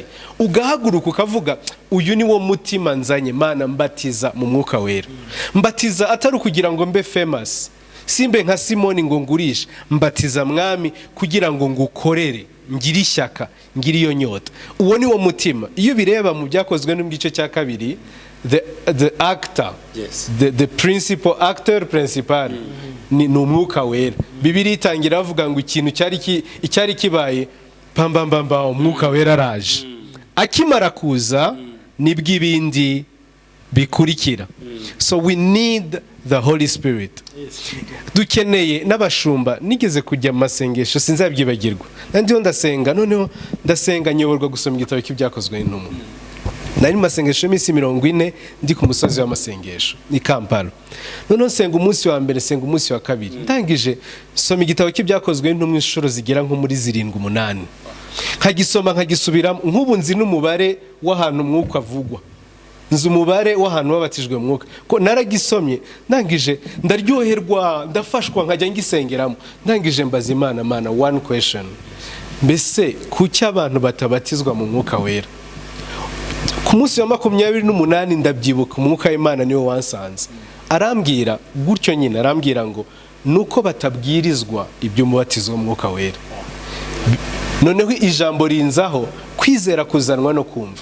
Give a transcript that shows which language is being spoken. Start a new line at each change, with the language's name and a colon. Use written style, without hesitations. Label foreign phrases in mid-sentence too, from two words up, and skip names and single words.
Kinyarwanda: Ugahaguruka ukavuga uyu ni wo mutima nzanye, Mana mbatiza mu mwuka wera. Mbatiza atari kugira ngo mbe famous, simbe nka Simoni ngo ngurisha, mbatiza mwami kugira ngo ngukorere, ngiri ishyaka, ngiri iyo nyota. Uwo ni wo mutima. Iyo bireba mu byakozwe no mu gice cya 2,
English: the actor, the principal actor principal
Kinyarwanda: ni umwuka wera. Bibiliya itangira bavuga ngo ikintu cyari kibaye pambambamba, umwuka wera araje. Akimara kuza nibwo ibindi bikurikira.
English: So we need the Holy Spirit.
Kinyarwanda: Dukeneye n'abashumba. Nigeze kujya mu masengesho sinzabyibagirwa, nandiho ndasenga, noneho ndasenga nyoborwa gusoma igitabo cy'ibyakozwe n'intumwa. Nari mu masengesho y'iminsi 40 ndi ku musozi w'amasengesho ni Kampala. Noneho senga umunsi wa mbere, senga umunsi wa kabiri, ndangije soma igitabo cy'ibyakozwe n'intumwa inshuro zigera nko muri 7-8. Nkagisoma nkagisubiramo, nk'ubu nzi n'umubare w'ahantu umwuka avugwa, nzi umubare w'ahantu babatijwe mu mwuka, ko naragisomye. Ndangije ndaryoherwa, ndafashwa, nkajya ngisengeramo. Ndangije mbaza Imana,
English: one question:
Kinyarwanda: mbese kuki abantu batabatizwa mu mwuka wera? Ku munsi wa 28 ndabyibuka, umwuka w'Imana niwo wansanze, arambwira gutyo nyine, arambwira ngo nuko batabwirizwa ibyo mubatizo w'umwuka wera. Noneho ijambo rinzaho, kwizera kuzanwa no kumva.